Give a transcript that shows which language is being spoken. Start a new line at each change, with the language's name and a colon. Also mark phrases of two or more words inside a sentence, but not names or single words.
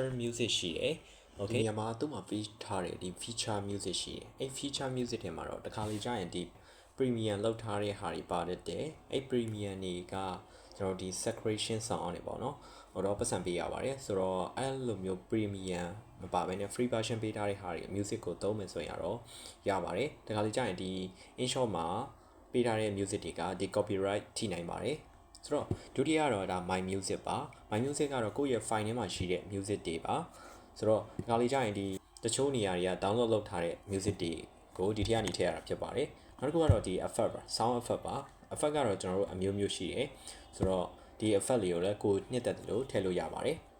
Burmese: music ရှိတယ် okay ဒီမှာသူ့မှာပေးထားတဲ့ဒီ
English: feature music
Burmese: ရှိတယ်အဲ့
English: feature music
Burmese: ထဲမှာတော့တခါလေကြာရင်ဒီ premium လောက်ထားတဲ့ဟာတွေပါတတ်တယ်အဲ့ premium တွေကကျွန်တော်ဒီ
English: saturation sound
Burmese: တွေပေါ့နော်ဟိုတော့ပတ်စံပေးရပါတယ်ဆိုတော့အဲ့လိုမျိုး premium မပါဘဲနဲ့
English: free version
Burmese: ပေးထားတဲ့ဟာတွေ music ကိုသုံးမယ်ဆိုရင်တော့ရ ပါတယ်တခါလေကြာရင်ဒီ InShot မှာပေးထားတဲ့ music တွေကဒီ copyright ထိနိုင်ပါတယ်ဆိုတော့ဒုတိယတော့ဒါ
English: my music
Burmese: ပါ
English: my music
Burmese: ကတော့ကိုယ့်ရဲ့ file ထဲမှာရှိတဲ့ music တွေပါဆိုတော့ဒီခါလေးကြာရင်ဒီတချို့နေရာတွေက download လုပ်ထားတဲ့ music တွေကိုဒီထဲကနေထည့်ရတာဖြစ်ပါတယ်နောက်တစ်ခုကတော့ဒီ effect ပါ
English: sound effect
Burmese: ပါ effect ကတော့ကျွန်တော်တို့အမျိုးမျိုးရှိတယ်ဆိုတော့ဒီ effect လေးကိုလည်းကိုနှစ်သက်တယ်လို့ထည့်လို့ရပါတယ်